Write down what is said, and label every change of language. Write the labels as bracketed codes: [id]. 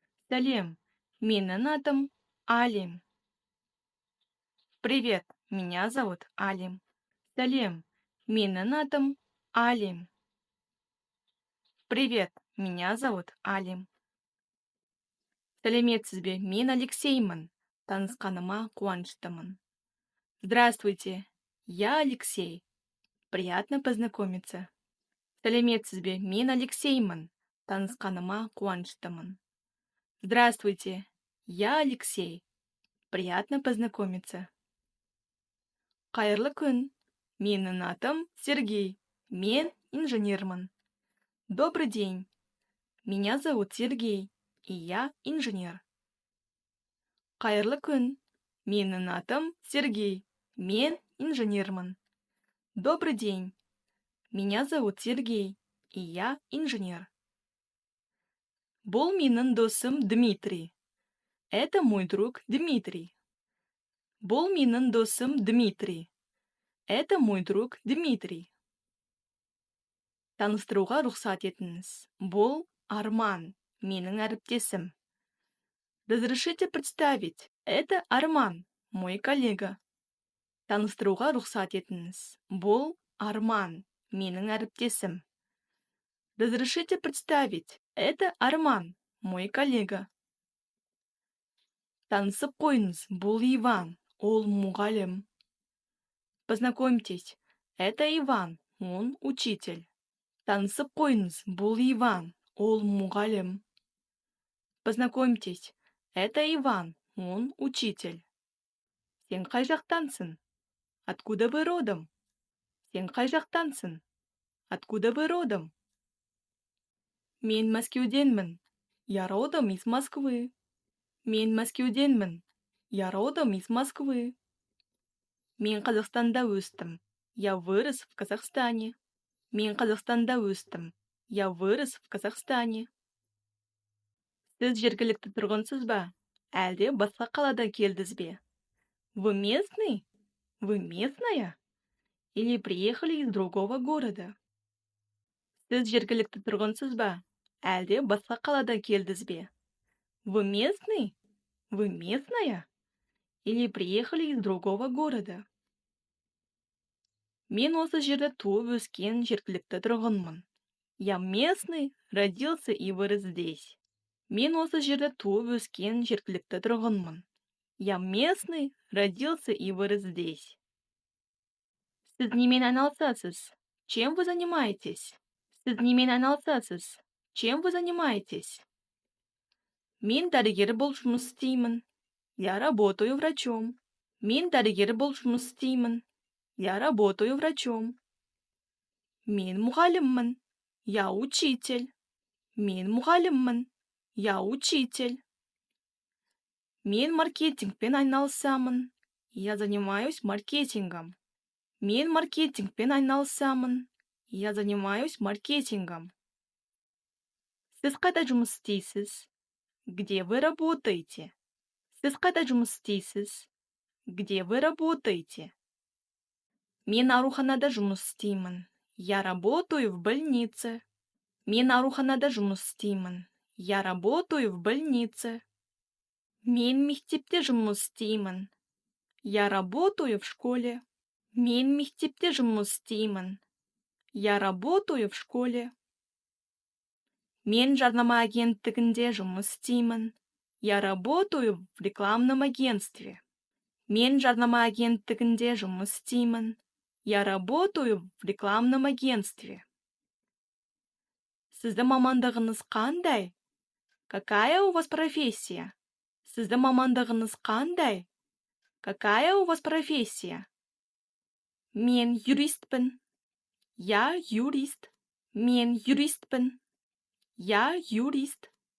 [kk] Сәлем, менің атым Алим. [ru] Привет, меня зовут Алим. [kk] Сәлем, менің атым Алим. [ru] Привет, меня зовут Алим. [kk] Сәлеметсіз бе, мен Алексеймін. Танысқаныма қуаныштымын. [ru] Здравствуйте, я Алексей. Приятно познакомиться. [kk] Сәлеметсіз бе, мен Алексеймін. Танысқаныма қуаныштымын. [ru] Здравствуйте, я Алексей. Приятно познакомиться. [kk] Қайырлы күн. Менің атым Сергей. Мен инженермін. [ru] Добрый день. Меня зовут Сергей, и я инженер. [kk] Қайырлы күн. Менің атым Сергей. Мен инженермін. [ru] Добрый день. Меня зовут Сергей, и я инженер. [kk] Бұл менің досым Дмитрий. [ru] Это мой друг Дмитрий. [kk] Бұл менің досым Дмитрий. [ru] Это мой друг Дмитрий. [kk] Таныстыруға рұқсат етіңіз. Бұл Арман, менің әріптесім. [ru] Разрешите представить, это Арман, мой коллега. [kk] Таныстыруға рұқсат етіңіз. Бұл Арман, менің әріптесім. [ru] Разрешите представить, это Арман, мой коллега. [kk] Танысып қойыңыз, бұл Иван, ол мұғалім. [ru] Познакомьтесь, это Иван, он учитель. [kk] Танысып қойыңыз, бұл Иван, ол мұғалім. [ru] Познакомьтесь, это Иван, он учитель. [kk] Сен қай жақтансың? [ru] Откуда вы родом? [kk] Сен қай жақтансың? [ru] Откуда вы родом? [kk] Мен Мәскеуденмін. [ru] Я родом из Москвы. [kk] Мен Мәскеуденмін. [ru] Я родом из Москвы. [kk] Мен Қазақстанда өстім. [ru] Я вырос в Казахстане. [kk] Мен Қазақстанда өстім. [ru] Я вырос в Казахстане. [kk] Сіз жергілікті тұрғынсыз ба? Әлде басқа қаладан келдіңіз бе? [ru] Вы местный? Вы местная? Или приехали из другого города? [kk] Сіз жергілікті тұрғынсыз ба? Әлде басқа қаладан келдіңіз бе? [ru] Вы местный? Вы местная? Или приехали из другого города? [kk] Мен осы жерде туып өскен жергілікті тұрғынмын. [ru] Я местный, родился и вырос здесь. [kk] Мен осы жерде туып өскен жергілікті тұрғынмын. [ru] Я местный, родился и вырос здесь. [kk] Сіз немен айналысасыз? [ru] Чем вы занимаетесь? [kk] Сіз немен айналысасыз? [ru] Чем вы занимаетесь? [kk] Мен дәрігер болып жұмыс істеймін. [ru] Я работаю врачом. [kk] Мен дәрігер болып жұмыс істеймін. [ru] Я работаю врачом. [kk] Мен мұғаліммін. [ru] Я учитель. [kk] Мен мұғаліммін. [ru] Я учитель. [kk] Мен маркетингпен айналысамын. [ru] Я занимаюсь маркетингом. [kk] Мен маркетингпен айналысамын. [ru] Я занимаюсь маркетингом. [kk] Сіз қайда жұмыс істейсіз? [ru] Где вы работаете? [kk] Сіз қайда жұмыс істейсіз? [ru] Где вы работаете? [kk] Мен ауруханада жұмыс істеймін. [ru] Я работаю в больнице. [kk] Мен ауруханада жұмыс істеймін. [ru] Я работаю в больнице. [kk] Мен мектепте жұмыс істеймін. [ru] Я работаю в школе. [kk] Мен мектепте жұмыс істеймін. [ru] Я работаю в школе. [kk] Мен жарнама агенттігінде жұмыс істеймін. [ru] Я работаю в рекламном агентстве. [kk] Мен жарнама агенттігінде жұмыс істеймін. [ru] Я работаю в рекламном агентстве. [kk] Сіздің мамандығыңыз қандай? [ru] Какая у вас профессия? [kk] Сіздің мамандығыңыз қандай? [ru] Какая у вас профессия? [kk] Мен юристпін. [ru] Я юрист. [kk] Мен юристпін. [ru] Я юрист.